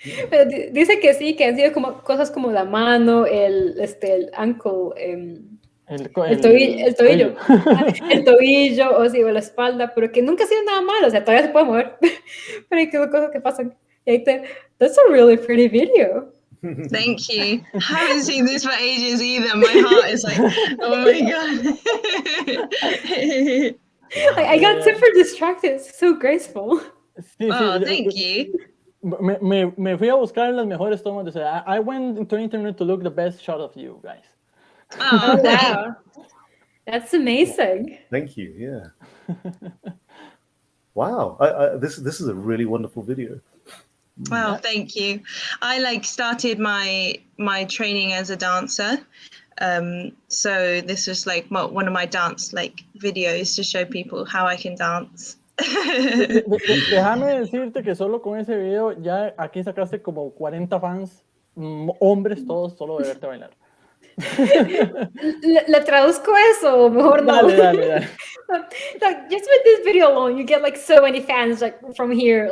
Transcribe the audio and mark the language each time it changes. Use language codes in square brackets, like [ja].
[es] Pero dice que sí, que han sido como cosas como la mano, el ankle, el tobillo, el tobillo, o sí, o la espalda, pero que nunca ha sido nada malo, o sea, todavía se puede mover, pero hay cosas que pasan. Y ahí [en] that's a really pretty video. Thank you. I haven't seen this for ages either. My heart is like, oh my god. I got super distracted. It's so graceful. [es] Sí, Oh, sí. [en] thank you. [es] Me fui a buscar las mejores tomas de ese. [en] I went into internet to look the best shot of you guys. Oh, wow. That's amazing. Thank you. Yeah. Wow. This is a really wonderful video. Well, thank you. I started my training as a dancer. So this was like one of my dance videos to show people how I can dance. [es] Déjame decirte que solo con ese video ya aquí sacaste como 40 fans, hombres todos, solo de verte bailar. ¿Le traduzco eso? Mejor no. Dale. [en] Like, just with this video alone, you get like so many fans from here.